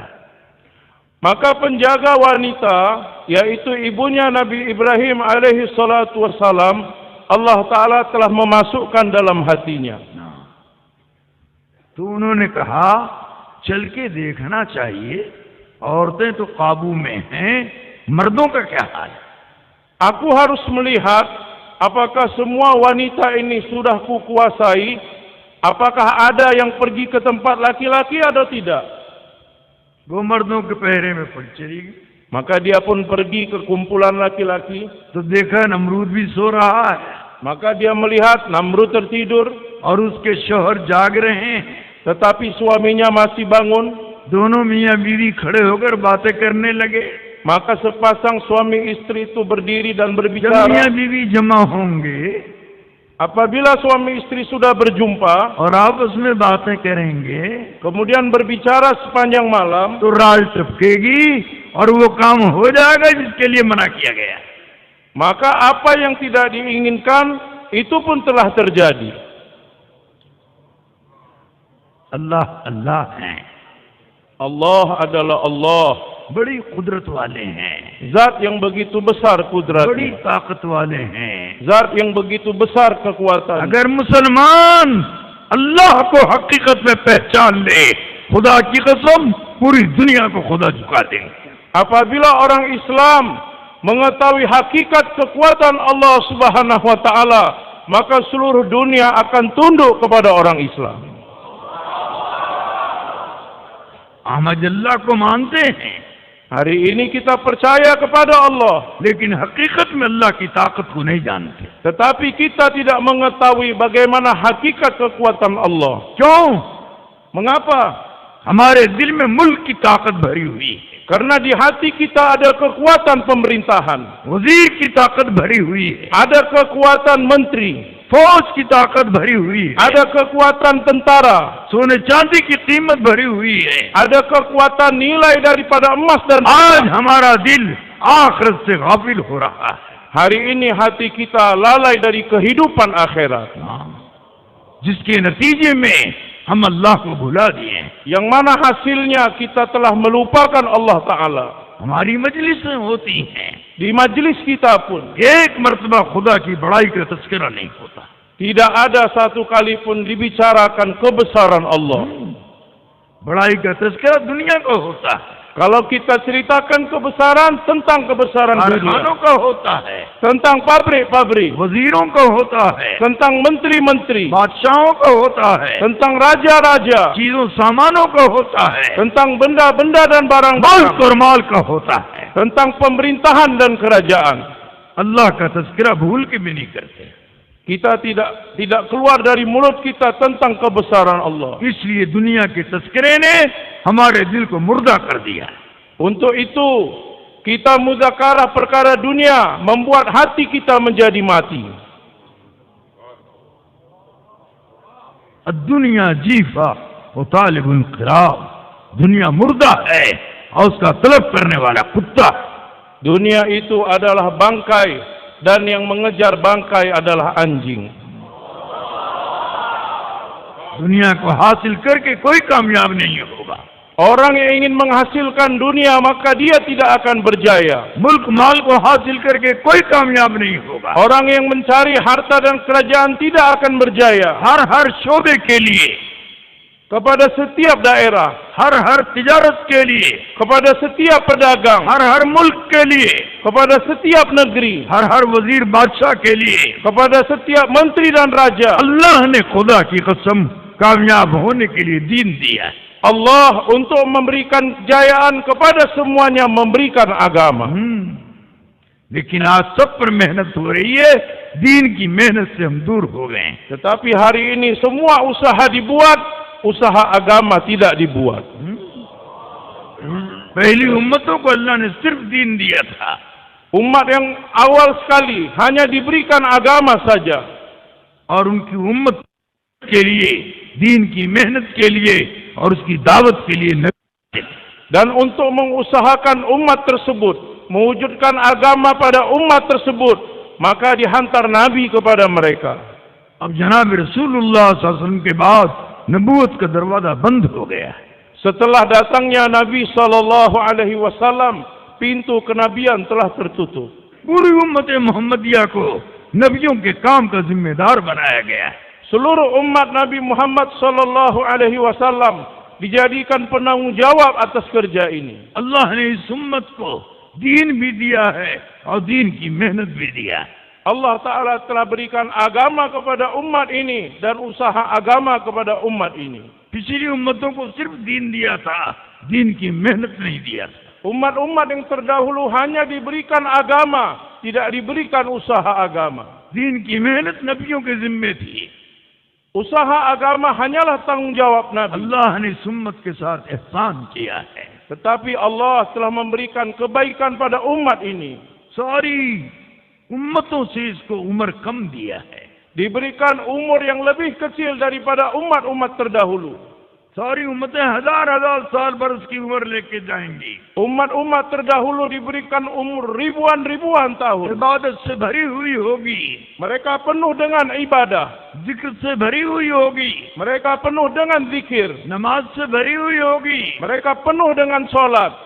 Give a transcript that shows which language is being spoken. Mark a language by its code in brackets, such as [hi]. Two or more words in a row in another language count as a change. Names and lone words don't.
[ms] Maka penjaga wanita, yaitu ibunya Nabi Ibrahim [ar] عليه الصلاة والسلام, الله تعالى [ms] telah memasukkan dalam hatinya. [ur] تو انہوں نے کہا چل کے دیکھنا چاہیے، عورتیں تو قابو میں ہیں، مردوں کا کیا حال ہے. [ms] Aku harus melihat apakah semua wanita ini sudah kukuasai, apakah ada yang pergi ke tempat laki-laki atau tidak. [ur] وہ مردوں کے پہرے میں پڑ چلی گئی. [ms] Maka dia pun pergi ke kumpulan laki-laki. [ur] تو دیکھا نمرود بھی سو رہا ہے [ms] Maka dia melihat Namrud tertidur, [ur] اور اس کے شوہر جاگ رہے ہیں. [ms] tetapi suaminya masih bangun. [ur] دونوں میاں بیوی کھڑے ہو کر باتیں کرنے لگے. [ms] Maka sepasang suami istri itu berdiri dan [ur] جب [ms] berbicara. [ur] میاں بیوی جمع ہوں گے [ms] Apabila suami istri sudah berjumpa, [ur] اور آپس میں باتیں کریں گے, [ms] kemudian berbicara sepanjang malam, [ur] تو رال ٹپکے گی اور وہ کام ہو جائے گا جس کے لیے منع کیا گیا. [ms] maka apa yang tidak diinginkan itu pun telah terjadi. [ur] اللہ اللہ ہیں, [ms] Allah adalah Allah, [ur] بڑی قدرت والے ہیں, [ms] Zat yang begitu besar [ur] بڑی [ms] kudratnya, [ur] طاقت والے ہیں. [ms] Zat yang begitu besar kekuatan. [ur] اگر مسلمان اللہ کو حقیقت میں پہچان لے، خدا کی قسم پوری دنیا کو خدا جھکا دیں گے. [ms] Apabila orang Islam mengetahui hakikat kekuatan Allah [ar] سبحانه وتعالى, [ms] maka seluruh dunia akan tunduk kepada orang Islam. [ur] ہم اللہ کو مانتے ہیں, [ms] Hari ini kita percaya kepada Allah, [ur] لیکن حقیقت میں اللہ کی طاقت کو نہیں جانتے. [ms] tetapi kita tidak mengetahui bagaimana hakikat kekuatan Allah. [ur] کیوں? [ms] Mengapa? [ur] ہمارے دل میں ملک کی طاقت بھری ہوئی ہے, [ms] Karena di hati kita ada kekuatan pemerintahan, [ur] وزیر کی طاقت بھری ہوئی ہے, [ms] ada kekuatan menteri, [ur] فوج کی طاقت بھری ہوئی ہے, [ms] ada kekuatan tentara, [ur] سونے چاندی کی قیمت بھری ہوئی ہے. [ms] ada kekuatan nilai daripada emas dan [ur] آج [ms] perak. [ur] ہمارا دل آخرت سے غافل ہو رہا ہے. [ms] Hari ini hati kita lalai dari kehidupan akhirat, [ur] جس کے نتیجے میں ہم اللہ کو بھلا دیے. [ms] yang mana hasilnya kita telah melupakan [ar] الله تعالى. [ur] ہماری مجلسیں ہوتی ہیں, [ms] Di majlis kita pun [ur] ایک مرتبہ خدا کی بڑائی کا تذکرہ نہیں ہوتا. [ms] tidak ada satu kali pun dibicarakan kebesaran Allah. [ur] بڑائی کا تذکرہ دنیا کو ہوتا ہے, [ms] Kalau kita ceritakan kebesaran, tentang kebesaran [ur] کارخانوں [ms] dunia, [ur] کا ہوتا ہے, [ms] tentang pabrik-pabrik, [ur] وزیروں کا ہوتا ہے, [ms] tentang menteri-menteri, [ur] بادشاہوں کا ہوتا ہے, [ms] tentang raja-raja, [ur] چیزوں سامانوں کا ہوتا ہے, [ms] tentang benda-benda dan [ur] ملک [ms] barang-barang, [ur] اور مال کا ہوتا ہے. [ms] tentang pemerintahan dan kerajaan. [ur] اللہ کا تذکرہ بھول کے بھی نہیں کرتے. [ms] Kita tidak keluar dari mulut kita tentang kebesaran Allah. [ur] اس لیے دنیا کے تذکرے نے ہمارے دل کو مردہ کر دیا. [ms] Untuk itu, kita muzakarah perkara dunia membuat hati kita menjadi mati. [ar] دنيا جيفة [ur] اور तालिब इंक़िराब, دنیا مردہ ہے اور اس کا طلب کرنے والا کتا. [ms] Dunia itu adalah bangkai dan yang mengejar bangkai adalah anjing. [ur] دنیا کو حاصل کر کے کوئی کامیاب نہیں ہوگا. [ms] Orang yang ingin menghasilkan dunia maka dia tidak akan berjaya. [ur] ملک مال کو حاصل کر کے کوئی کامیاب نہیں ہوگا. [ms] Orang yang mencari harta dan kerajaan tidak akan berjaya. [ur] ہر شعبے کے لیے, [ms] Kepada setiap daerah, [ur] ہر تجارت کے لیے, [ms] kepada setiap pedagang, [ur] ہر ملک کے لیے, [ms] kepada setiap negeri, [ur] ہر وزیر بادشاہ کے لیے, [ms] kepada setiap menteri dan raja, [ur] اللہ نے خدا کی قسم کامیاب ہونے کے لیے دین دیا ہے. [ms] Allah untuk memberikan kejayaan kepada semuanya memberikan agama. [ur] لیکن آج سب پر محنت ہو رہی ہے، دین کی محنت سے ہم دور ہو گئے. [ms] Tetapi hari ini semua usaha dibuat, usaha agama tidak dibuat. [ur] پہلی امتوں کو اللہ نے صرف دین دیا تھا. [ms] Umat yang awal sekali hanya diberikan agama saja. [ur] اور ان کی امت کے لیے، دین کی محنت کے لیے اور اس کی دعوت کے لیے نبی. [ms] Dan untuk mengusahakan umat tersebut, mewujudkan agama pada umat tersebut, maka dihantar Nabi kepada mereka. [ur] اب جناب رسول اللہ [ar] صلى الله عليه وسلم [ur] کے بعد نبوت کا دروازہ بند ہو گیا ہے. [ms] Setelah datangnya Nabi [ar] صلى الله عليه وسلم, [ms] pintu kenabian telah tertutup. [ur] پوری امت محمدیہ کو نبیوں کے کام کا ذمہ دار بنایا گیا ہے. [ms] Seluruh umat Nabi Muhammad [ar] صلى الله عليه وسلم [ms] dijadikan penanggung jawab atas kerja ini. [ur] اللہ نے اس امت کو دین بھی دیا ہے اور دین کی محنت بھی دیا ہے. [ar] الله تعالى [ms] telah berikan agama kepada umat ini dan usaha agama kepada umat ini. [ur] پچھلی امتوں کو صرف دین دیا تھا، دین کی محنت نہیں دیا تھا. [ms] Umat-umat yang terdahulu hanya diberikan agama, tidak diberikan usaha agama. [ur] دین کی محنت نبیوں کے ذمے تھی. [ms] Usaha agama hanyalah tanggung jawab Nabi. [ur] اللہ نے اس امت کے ساتھ احسان کیا ہے. [ms] Tetapi Allah telah memberikan kebaikan pada umat ini. [ur] ساری امتوں سے اس کو عمر کم دیا ہے. [ms] Diberikan umur yang lebih kecil daripada umat-umat terdahulu. [ur] ساری امتیں ہزار سال برس کی عمر لے کے جائیں گی. [ms] Umat-umat terdahulu diberikan umur ribuan tahun. [ur] عبادت سے بھری ہوئی ہوگی, [ms] Mereka penuh dengan ibadah. [ur] ذکر سے بھری ہوئی ہوگی, [ms] Mereka penuh dengan zikir. [ur] نماز سے بھری ہوئی ہوگی, [ms] Mereka penuh dengan sholat.